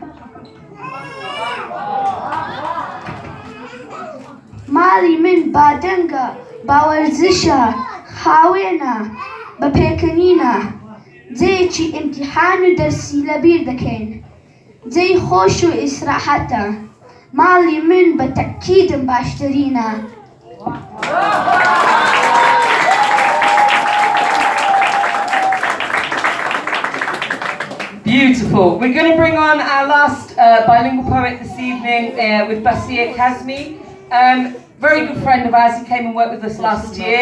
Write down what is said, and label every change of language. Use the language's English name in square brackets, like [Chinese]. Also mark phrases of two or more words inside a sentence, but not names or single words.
[Central Kurdish] ماڵی من بادەنگە باوەرزشە خاوێنە بە پێکەنینە جێیەکی ئیمتیحان و دەرسی لەبیر دەکەین جێی خۆش و ئیسراحەتە ماڵی من بە تەکیدم باشترینە [English] Beautiful. We're going to bring on our last bilingual poet this evening with Basia Kazmi. Very good friend of ours who came and worked with us last year.